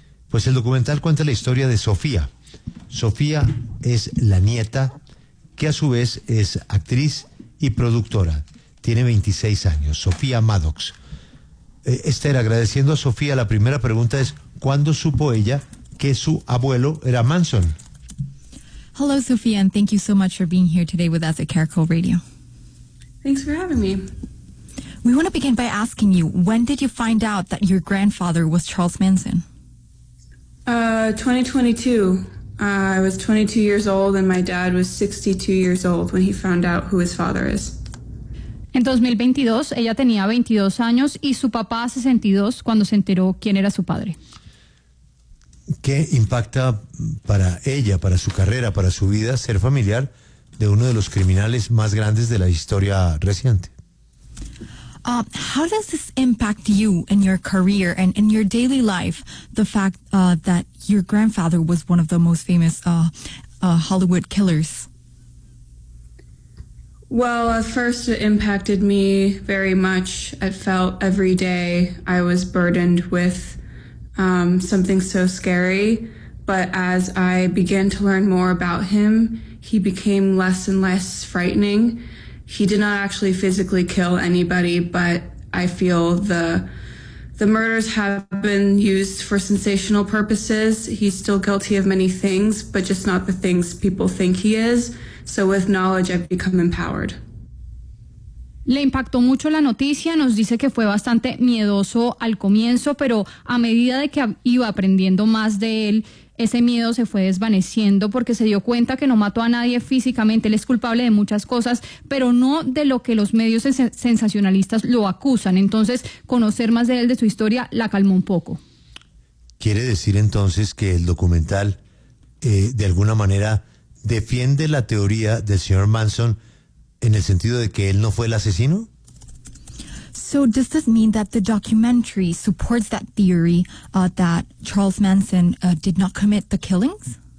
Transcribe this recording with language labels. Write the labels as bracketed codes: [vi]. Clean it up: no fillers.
[es] Pues el documental cuenta la historia de Sofía. Sofía es la nieta, que a su vez es actriz y productora. Tiene 26 años, Sofía Maddox. Esther, agradeciendo a Sofía, la primera pregunta es, ¿cuándo supo ella que su abuelo era Manson? [en] Hello, Sofía, and thank you so much for being here today with us at Caracol Radio. Thanks for having me. We want to begin by asking you, when did you find out that your grandfather was Charles Manson? 2022. I was 22 years old and my dad was 62 years old when he found out who his father is. [es] En 2022, ella tenía 22 años y su papá 62 cuando se enteró quién era su padre. ¿Qué impacta para ella, para su carrera, para su vida, ser familiar de uno de los criminales más grandes de la historia reciente? [en] How does this impact you and your career and in your daily life, the fact that your grandfather was one of the most famous Hollywood killers? Well, at first it impacted me very much. I felt every day I was burdened with something so scary. But as I began to learn more about him, he became less and less frightening. He did not actually physically kill anybody, but I feel the murders have been used for sensational purposes. He's still guilty of many things, but just not the things people think he is. So with knowledge, I've become empowered. [es] Le impactó mucho la noticia, nos dice que fue bastante miedoso al comienzo, pero a medida de que iba aprendiendo más de él, ese miedo se fue desvaneciendo porque se dio cuenta que no mató a nadie físicamente. Él es culpable de muchas cosas, pero no de lo que los medios sensacionalistas lo acusan. Entonces, conocer más de él, de su historia, la calmó un poco. ¿Quiere decir entonces que el documental, de alguna manera, defiende la teoría del señor Manson en el sentido de que él no fue el asesino? [en] So does this mean that the documentary supports that theory that Charles Manson did not commit the killings?